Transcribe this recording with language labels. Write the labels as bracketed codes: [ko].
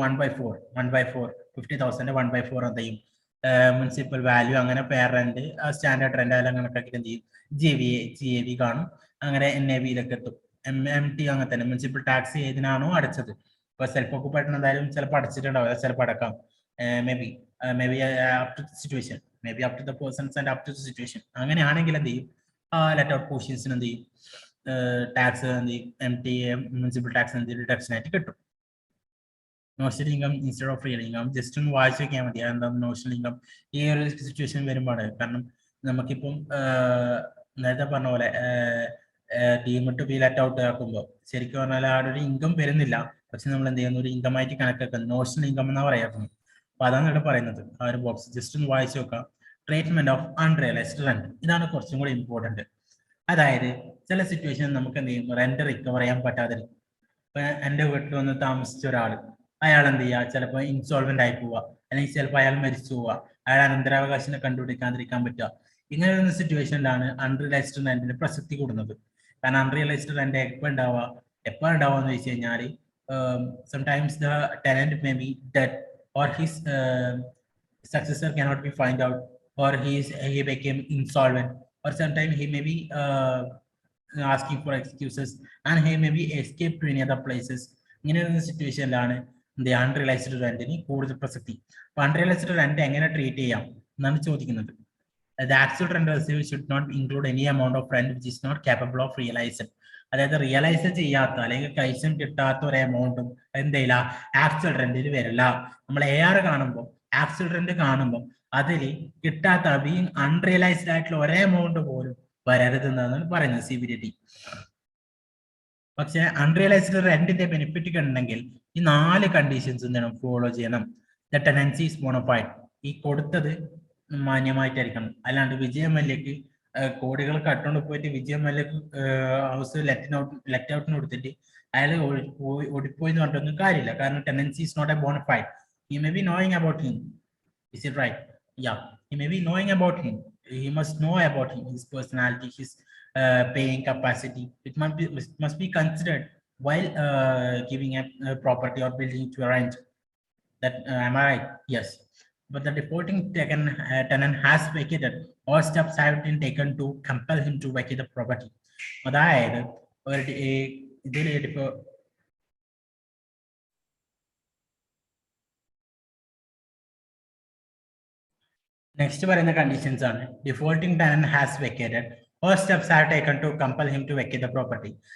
[ml] 1/4 50,000 1/4 എന്ത് ചെയ്യും? Municipal value അങ്ങനെ പെയർ റെന്റ് സ്റ്റാൻഡേർഡ് റെന്റ് എല്ലാം കണക്കാക്കിയിട്ട് എന്ത് ചെയ്യും? GAV കാണും. അങ്ങനെ NAVയിലൊക്കെ എത്തും. MT അങ്ങനെ തന്നെ മുനിസിപ്പൽ ടാക്സ് ഏതിനാണോ അടച്ചത്. ഇപ്പൊ സെൽഫ് ഓക്കുപൈഡ് എന്തായാലും ചിലപ്പോൾ അടച്ചിട്ടുണ്ടാവില്ല, ചിലപ്പോൾ അടക്കാം. [en] maybe up to the situation, maybe up to the persons and up to the situation. [ml] അങ്ങനെയാണെങ്കിൽ എന്ത് ചെയ്യും? ലെറ്റ് ഔട്ട് പോർഷൻസിന് എന്ത് ചെയ്യും? ടാക്സ് എന്ത് ചെയ്യും? MT മുനിസിപ്പൽ ടാക്സ് എന്ത് ഡിഡക്ഷൻ ആയിട്ട് കിട്ടും. [en] notional income instead of real income [ml] just ഒന്ന് വായിച്ചു വെക്കാൻ മതി. എന്താ നോഷണൽ ഇൻകം ഈ ഒരു സിറ്റുവേഷൻ വരുമ്പോഴാണ്. കാരണം നമുക്കിപ്പം നേരത്തെ പറഞ്ഞ പോലെ deemed to B let out ആക്കുമ്പോൾ ശരിക്കും പറഞ്ഞാൽ ആ ഒരു ഇൻകം വരുന്നില്ല, പക്ഷെ നമ്മൾ എന്ത് ചെയ്യുന്നു? ഒരു ഇൻകം ആയിട്ട് കണക്കാക്കുന്നത് നോഷണൽ ഇൻകം എന്നാ പറയാറുണ്ട്. അപ്പൊ അതാണ് ഇവിടെ പറയുന്നത്. ആ ഒരു ബോക്സ് ജസ്റ്റ് ഒന്ന് വായിച്ചു നോക്കാം. [en] treatment of unrealised rent, [ml] ഇതാണ് കുറച്ചും കൂടി ഇമ്പോർട്ടന്റ്. അതായത് ചില സിറ്റുവേഷൻ നമുക്ക് എന്ത് ചെയ്യും? റെന്റ് റിക്കവർ ചെയ്യാൻ പറ്റാതിരിക്കും. ഇപ്പൊ എന്റെ വീട്ടിൽ വന്ന് താമസിച്ച ഒരാള്, അയാൾ എന്ത് ചെയ്യുക? ചിലപ്പോൾ ഇൻസോൾവെന്റ് ആയി പോവുക, അല്ലെങ്കിൽ ചിലപ്പോൾ അയാൾ മരിച്ചു പോവുക, അയാൾ അനന്തരാവകാശിനെ കണ്ടുപിടിക്കാതിരിക്കാൻ പറ്റുക. ഇങ്ങനെ ഒരു സിറ്റുവേഷനിലാണ് അൺറിയലൈസ്ഡ് റെന്റിന് പ്രസക്തി കൂടുന്നത്. കാരണം അൺറിയലൈസ്ഡ് റെന്റ് എപ്പോൾ ഉണ്ടാവുക എന്ന് വെച്ച് കഴിഞ്ഞാൽ [en] sometimes the tenant may be dead or his successor cannot be find out, or he became insolvent, or sometimes he may be asking for excuses and he may be escaped to any other places. [ml] ഇങ്ങനെ ഒരു സിറ്റുവേഷനിലാണ് unrealised റെന്റിന് കൂടുതൽ പ്രസക്തി. അപ്പൊ unrealised rent എങ്ങനെ treat ചെയ്യാം എന്നാണ് ചോദിക്കുന്നത്. [en] The actual rent received should not include any amount of rent which is not capable of realizing. [ml] അതായത് റിയലൈസ് ചെയ്യാത്ത അല്ലെങ്കിൽ കൈസം കിട്ടാത്ത ഒരു എമൗണ്ടും എന്തെയില്ല ആക്ച്വൽ റെന്റിൽ വരില്ല. നമ്മൾ AR കാണുമ്പോൾ ആക്ച്വൽ റെന്റ് കാണുമ്പോൾ അതിൽ കിട്ടാത്ത ബീങ് അൺറിയലൈസ്ഡ് ആയിട്ടുള്ള ഒരേ എമൗണ്ട് പോലും വരരുതെന്നാണ് പറയുന്നത് CBDT. പക്ഷെ അൺറിയലൈസ്ഡ് റെന്റിന്റെ ബെനിഫിറ്റ് ഉണ്ടെങ്കിൽ ഈ 4 കണ്ടീഷൻസ് എന്താണ് ഫോളോ ചെയ്യണം. [en] the tenancy is bona fide, [ml] ഈ കൊടുത്തത് മാന്യമായിട്ടായിരിക്കണം. അല്ലാണ്ട് വിജയമല്യക്ക് കോടികൾ കട്ടുകൊണ്ട് പോയിട്ട് വിജയമല്യക്ക് ഹൗസ് ലെറ്റ് ഔട്ടിന് കൊടുത്തിട്ട് അയാൾ ഓടിപ്പോയി എന്ന് പറഞ്ഞിട്ടൊന്നും കാര്യമില്ല. കാരണം [en] Tenancy is not a bona fide. He may be knowing about him. Is it right? Yeah, he may be knowing about him. He must know about him, his personality, his paying capacity. It must be considered while giving a property or building to a rent. That am I right? Yes. But the defaulting tenant has vacated. All steps have been taken to compel him to vacate the property. [ml] അതായത് ഇതിൽ ഇപ്പോൾ next പറയുന്ന conditions ആണ് [en] Defaulting tenant has vacated or steps have taken to compel him to vacate the property.